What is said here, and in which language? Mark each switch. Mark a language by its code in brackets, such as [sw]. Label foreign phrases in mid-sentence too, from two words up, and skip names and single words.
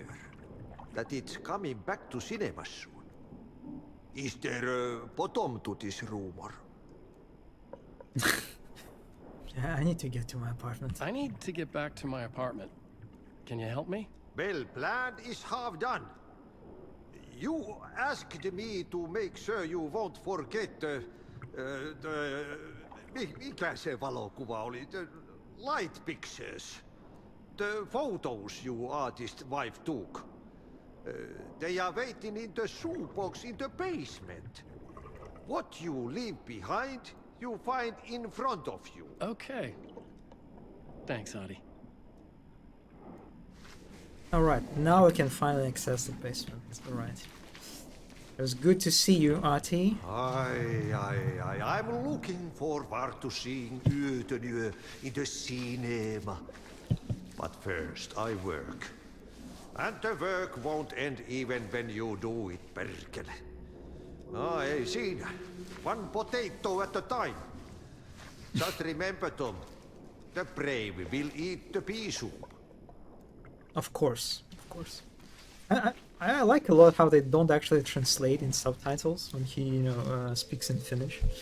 [en] That it's coming back to cinemas soon? Is there a bottom to this rumor? Yeah, I need to get to my apartment. I need to get back to my apartment. Can you help me? Well, plan is half done. You asked me to make sure you won't forget [fi] mikä se valokuva oli? [en] The light pictures. The photos your artist wife took. They are waiting in the shoebox in the basement. What you leave behind, you find in front of you. Okay. Thanks, Adi. Alright, now we can finally access the basement. Alright. It was good to see you, Artie. I'm looking forward to seeing Utenue in the cinema. But first, I work. And the work won't end even when you do it, perkele. [fi] Ei siinä. [en] One potato at a time. Just remember, Tom, the brave will eat the pea soup. Of course, of course. I like a lot how they don't actually translate in subtitles when he, speaks in Finnish.